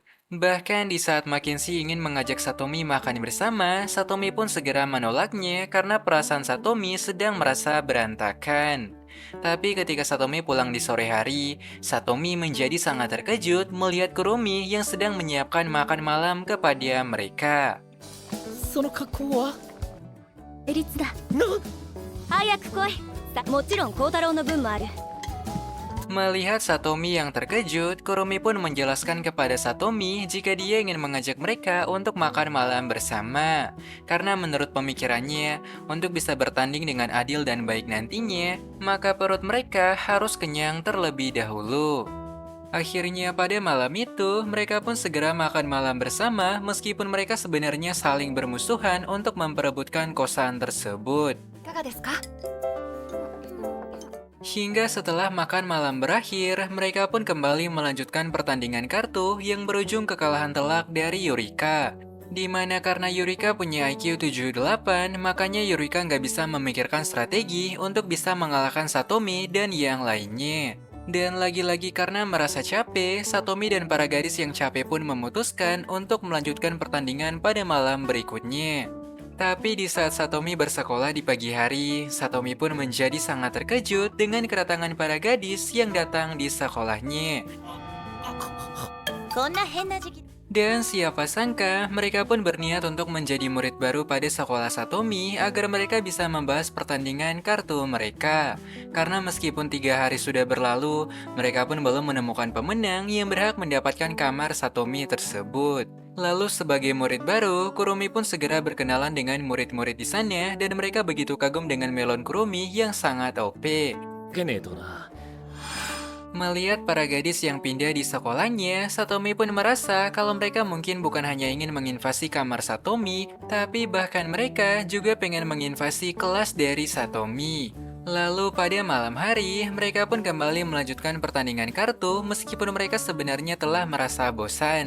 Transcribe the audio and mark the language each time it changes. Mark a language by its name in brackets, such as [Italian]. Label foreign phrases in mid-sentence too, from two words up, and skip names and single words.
[Indonesian] Bahkan di saat Mackenzie ingin mengajak Satomi makan bersama, Satomi pun segera menolaknya karena perasaan Satomi sedang merasa berantakan. Tapi ketika Satomi pulang di sore hari, Satomi menjadi sangat terkejut melihat Kurumi yang sedang menyiapkan makan malam kepada mereka. [Japanese] その格好はエリツだ。な早く来い。もちろん孝太郎の分もある。 [Indonesian] Melihat Satomi yang terkejut, Kurumi pun menjelaskan kepada Satomi jika dia ingin mengajak mereka untuk makan malam bersama. Karena menurut pemikirannya, untuk bisa bertanding dengan adil dan baik nantinya, maka perut mereka harus kenyang terlebih dahulu. Akhirnya pada malam itu, mereka pun segera makan malam bersama meskipun mereka sebenarnya saling bermusuhan untuk memperebutkan kosan tersebut. [Japanese] いかがですか？ [Indonesian] Hingga setelah makan malam berakhir, mereka pun kembali melanjutkan pertandingan kartu yang berujung kekalahan telak dari Yurika. Di mana karena Yurika punya IQ 78, makanya Yurika nggak bisa memikirkan strategi untuk bisa mengalahkan Satomi dan yang lainnya. Dan lagi-lagi karena merasa capek, Satomi dan para gadis yang capek pun memutuskan untuk melanjutkan pertandingan pada malam berikutnya. Tapi di saat Satomi bersekolah di pagi hari, Satomi pun menjadi sangat terkejut dengan kedatangan para gadis yang datang di sekolahnya. [Japanese] こんな変な時期。 [Indonesian] Dan siapa sangka, mereka pun berniat untuk menjadi murid baru pada sekolah Satomi agar mereka bisa membahas pertandingan kartu mereka. Karena meskipun 3 hari sudah berlalu, mereka pun belum menemukan pemenang yang berhak mendapatkan kamar Satomi tersebut. Lalu sebagai murid baru, Kurumi pun segera berkenalan dengan murid-murid di sana dan mereka begitu kagum dengan melon Kurumi yang sangat OP. [Japanese] けねえとな。 [Indonesian] Melihat para gadis yang pindah di sekolahnya, Satomi pun merasa kalau mereka mungkin bukan hanya ingin menginvasi kamar Satomi, tapi bahkan mereka juga pengen menginvasi kelas dari Satomi. Lalu pada malam hari, mereka pun kembali melanjutkan pertandingan kartu meskipun mereka sebenarnya telah merasa bosan.